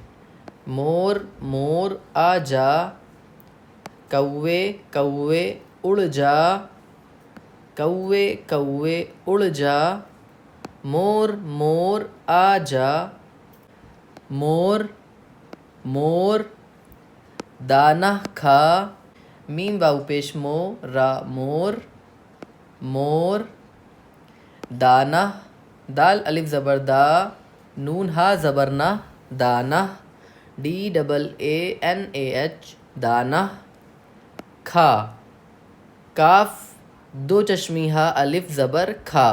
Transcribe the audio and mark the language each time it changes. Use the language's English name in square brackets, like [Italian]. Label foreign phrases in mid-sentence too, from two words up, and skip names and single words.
[Urdu] مور مور آ جا. کوے کوے اڑ جا. کوے کوے اڑ جا. مور مور آ جا. مور مور دانہ کھا. میم واو پیش مو را مور. مور. دانہ دال الف زبر دا. نون ہا زبر نہ. دانہ. [English] D double A N A H [Urdu] دانہ. کھا. کاف دو چشمی ہا الف زبر کھا.